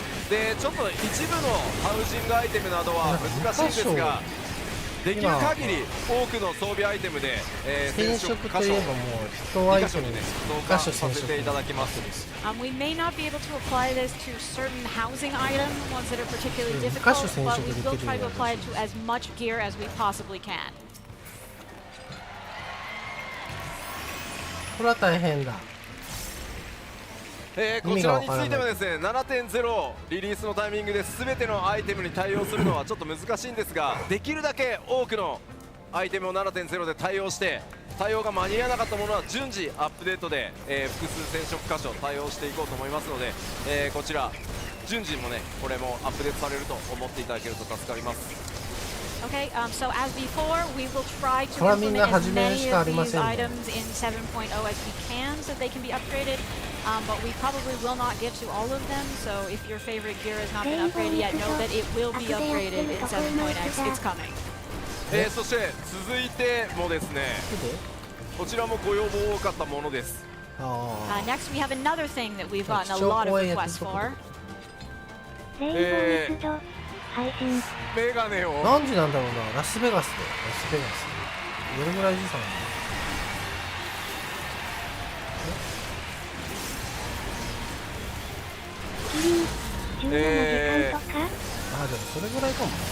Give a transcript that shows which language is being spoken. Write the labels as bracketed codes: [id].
[ja] でちょっと一部のハウジングアイテムなどは難しいんですが、できる限り多くの装備アイテムで染色といえばもう人アイテムで 2箇所させていただきます。 [en] We may not be able to apply this to certain housing items, ones that are particularly difficult, but we will try to apply it to as much gear as we possibly can. [ja] これは大変だ。こちらについてはですね 7.0 リリースのタイミングで全てのアイテムに対応するのはちょっと難しいんですが、できるだけ多くのアイテムを 7.0 で対応して対応が間に合わなかったものは順次アップデートで、複数染色箇所対応していこうと思いますので、こちら順次もねこれもアップデートされると思っていただけると助かります。 [en] Okay, so as before, we will try to implement as many of these items in 7.0 as we can so they can be upgraded, but we probably will not get to all of them, so if your favorite gear has not been upgraded yet, know that it will be upgraded in 7.x. It's coming. [ja] そして続いてもですね、こちらもご要望多かったものです。 [en] Next, we have another thing that we've gotten a lot of requests for. [ja] メガネを何時なんだろうな、ラスベガスで、ラスベガスどれぐらい時差なんだ。でもそれぐらいかも。